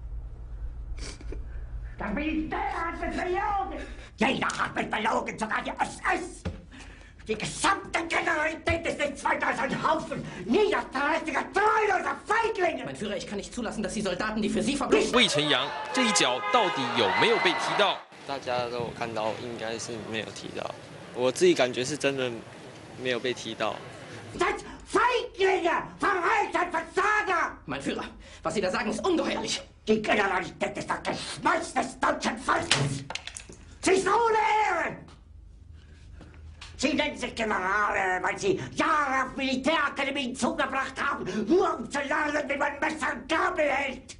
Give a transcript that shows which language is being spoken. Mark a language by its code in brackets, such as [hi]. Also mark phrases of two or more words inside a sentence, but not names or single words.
[de] Das Militär hat mich belogen! Jeder hat mich belogen, sogar die SS! Die gesamte Generalität ist nichts weiter als ein Haufen niederträchtiger, treuloser Feiglinge! Mein Führer, ich kann nicht zulassen, dass die Soldaten, die für Sie verbringen... [zh] 魏晨阳这一脚到底有没有被踢到？大家都有看到，应该是没有踢到。我自己感觉是真的没有被踢到。 [de] Seid Feiglinge! Verreiter, Versager! Mein Führer, was Sie da sagen, ist ungeheuerlich. Die Generalität ist das Geschmeiß des deutschen Volkes! Sie ist ohne Ehre! Sie nennen sich Generale, weil Sie Jahre auf Militärakademien zugebracht haben, nur um zu lernen, wie man Messer und Gabel hält.